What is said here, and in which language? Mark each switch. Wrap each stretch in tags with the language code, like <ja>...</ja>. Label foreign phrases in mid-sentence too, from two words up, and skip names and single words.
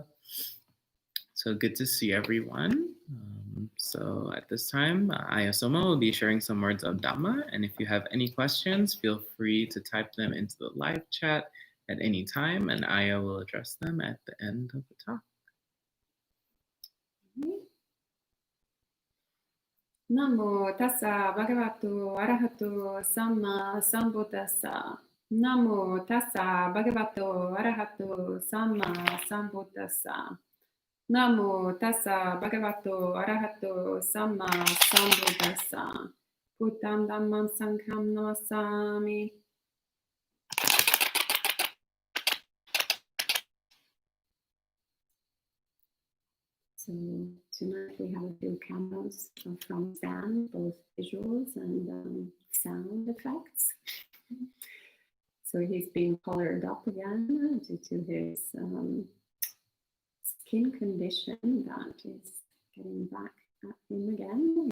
<en>So good to see everyone. So at this time, Ayyā Somā will be sharing some words of Dhamma, and if you have any questions, feel free to type them into the live chat at any time, and Ayyā will address them at the end of the talk.</en> <pi>Namo tassa bhagavato arahato samma sambuddhassa. Namo tassa bhagavato arahato samma sambuddhassa. Namo tassa bhagavato arahato samma sambuddhassa. Buddham dhammam sangham namasami.</pi> <en>So tonight we have a few cameras from Stan, both visuals and sound effects. So he's being colored up again due to his skin condition that is getting back at him again.</en>